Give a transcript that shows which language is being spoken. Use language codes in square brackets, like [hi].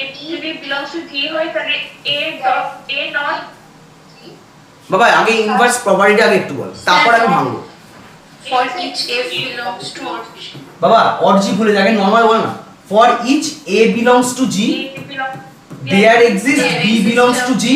[en] যদি belongs to G হয় তাহলে A not [bn] বাবা আগে ইনভার্স প্রপার্টিটা আগে একটু বল, তারপর আমি ভাঙবো। [en] For each F belongs to odd G. [bn] বাবা odd G ভুলে যাবে, নরমাল বল না। [en] For each A belongs to G, there exists B belongs to G